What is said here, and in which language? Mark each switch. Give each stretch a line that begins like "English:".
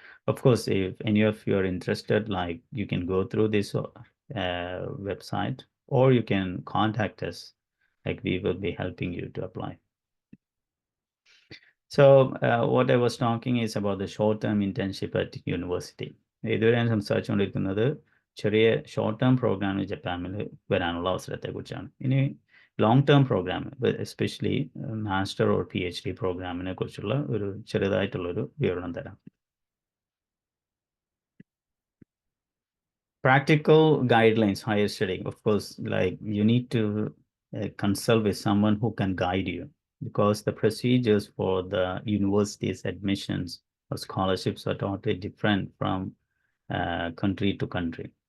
English: Of course, if any of you are interested, like, you can go through this website, or you can contact us, like we will be helping you to apply. So what I was talking is about the short-term internship at university.
Malayalam: ഇതുവരെ ഞാൻ സംസാരിച്ചുകൊണ്ടിരിക്കുന്നത് ചെറിയ short term പ്രോഗ്രാമിൽ ജപ്പാനിൽ വരാനുള്ള അവസരത്തെക്കുറിച്ചാണ്. ഇനി long term programme, especially master or PhD പ്രോഗ്രാമിനെ കുറിച്ചുള്ള ഒരു ചെറുതായിട്ടുള്ളൊരു വിവരണം തരാം.
English: Practical guidelines, higher studying, of course, like you need to consult with someone who can guide you, because the procedures for the university's admissions or scholarships are totally different from country to country.